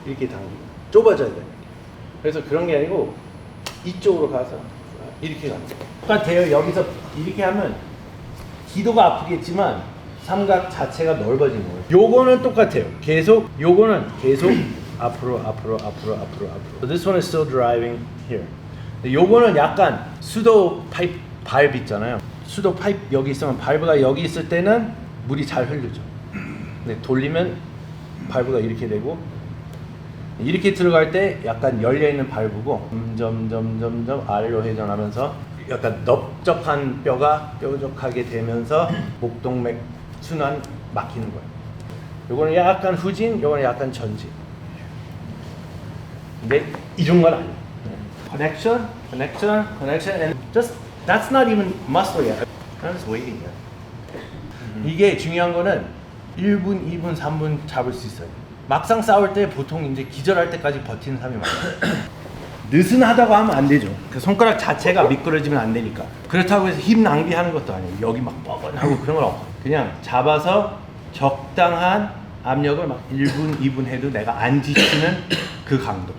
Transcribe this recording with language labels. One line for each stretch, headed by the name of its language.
Korean: 이렇게 당기면 좁아져야 돼요. 그래서 그런 게 아니고 이쪽으로 가서 이렇게 가는 거예요. 똑같아요. 여기서 이렇게 하면 기도가 아프겠지만 삼각 자체가 넓어지는 거예요. 요거는 똑같아요. 계속 요거는 계속 앞으로.
English: So this one is still driving here.
Korean: 요거는 약간 수도 파이프 발브 있잖아요. 수도 파이프 여기 있으면 발브가 여기 있을 때는 물이 잘 흐르죠. 근데 돌리면 발브가 이렇게 되고 이렇게 들어갈 때 약간 열려 있는 발브고 점점 아래로 회전하면서 약간 넓적한 뼈가 뾰족하게 되면서 목동맥 순환 막히는 거예요. 요거는 약간 후진, 요거는 약간 전진. 근데 이런 건 아니에요.
English: Connection, and just that's not even muscle yet. I'm just waiting here.
Korean: 이게 중요한 거는 1분, 2분, 3분 잡을 수 있어요. 막상 싸울 때 보통 이제 기절할 때까지 버티는 사람이 많아요. 느슨하다고 하면 안 되죠. 그 손가락 자체가 미끄러지면 안 되니까. 그렇다고 해서 힘 낭비하는 것도 아니에요. 여기 막 뻐근하고 그런 건 없고 그냥 잡아서 적당한 압력을 막 1분, 2분 해도 내가 안 지치는 그 강도.